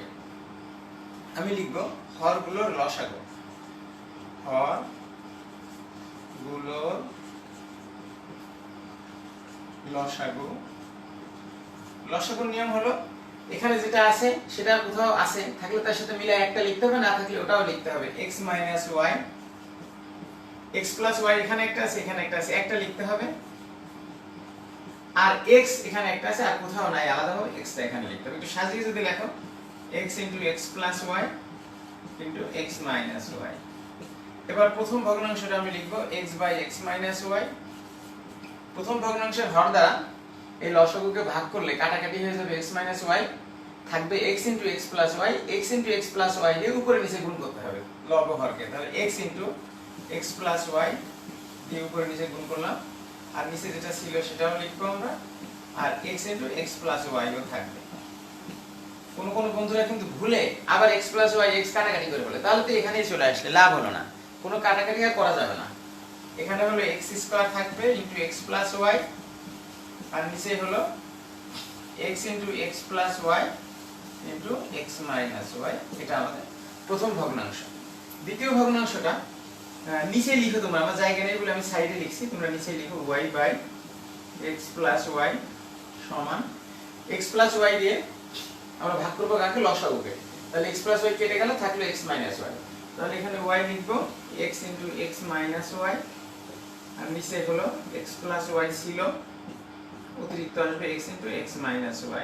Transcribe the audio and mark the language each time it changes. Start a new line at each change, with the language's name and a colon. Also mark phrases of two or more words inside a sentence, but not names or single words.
Bangla: আমি লিখব হরগুলোর লসাগু। হরগুলোর লসাগু। লসাগুর নিয়ম হলো, এখানে যেটা আছে সেটা কোথাও আছে থাকলে তার সাথে মিলে একটা লিখতে হবে, না থাকলে ওটাও লিখতে হবে। x - y, x + y এখানে একটা আছে, এখানে একটা আছে, একটা লিখতে হবে। আর x এখানে একটা আছে, আর কোথাও নাই, আলাদা হবে, x টা এখানে লিখতে হবে। একটু সাজিয়ে যদি লেখো x × x + y × x - y। এবার প্রথম ভগ্নাংশটা আমি লিখব x/x - y। প্রথম ভগ্নাংশের হর দ্বারা এই লসাগুকে ভাগ করলে কাটাকাটি হয়ে যাবে x - y, থাকবে x × x + y। x × x + y দিয়ে উপরে নিচে গুণ করতে হবে লব হরকে, তাহলে x × x + y দিয়ে উপরে নিচে গুণ করলাম। আর নিচে যেটা ছিল সেটাও লিখবো আমরা, আর x × x + y ও থাকবে। কোন বন্ধুরা কিন্তু ভুলে আবার x + y x কাটাকাটি করে বলে, তাহলে তো এখানেই চলে আসলে লাভ হলো না, কোনো কাটাকাটি আর করা যাবে না। এখানে হলো x² থাকবে × x + y, আর নিচে হলো x × x + y × x - y। এটা আমাদের প্রথম ভগ্নাংশ। দ্বিতীয় ভগ্নাংশটা নিচে লিখো তোমরা, আমার জায়গা নেই বলে আমি সাইডে লিখছি, তোমরা নিচে লিখো y/x + y সমান x + y দিয়ে আমরা ভাগ করব কাকে, লসাগুকে। তাহলে x + y কেটে গেল, থাকলো x - y। তাহলে এখানে y লিখব x × x - y, আর নিচে হলো x + y ছিল, অতিরিক্ত আসবে x × x - y।